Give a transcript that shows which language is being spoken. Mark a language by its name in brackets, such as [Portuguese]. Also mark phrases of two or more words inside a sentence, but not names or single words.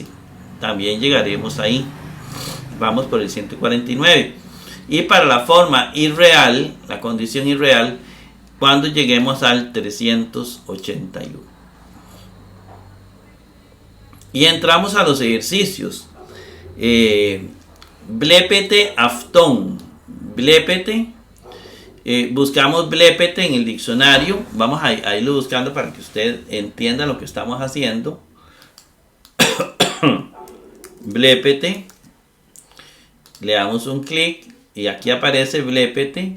[Spanish] También llegaremos ahí. Vamos por el 149. Y para la forma irreal, la condición irreal, cuando lleguemos al 381. Y entramos a los ejercicios. [Greek] βλέπετε αὐτόν. [Spanish] Blepete. Buscamos blepete en el diccionario. Vamos a irlo buscando para que usted entienda lo que estamos haciendo. Blepete. Le damos un clic y aquí aparece blepete.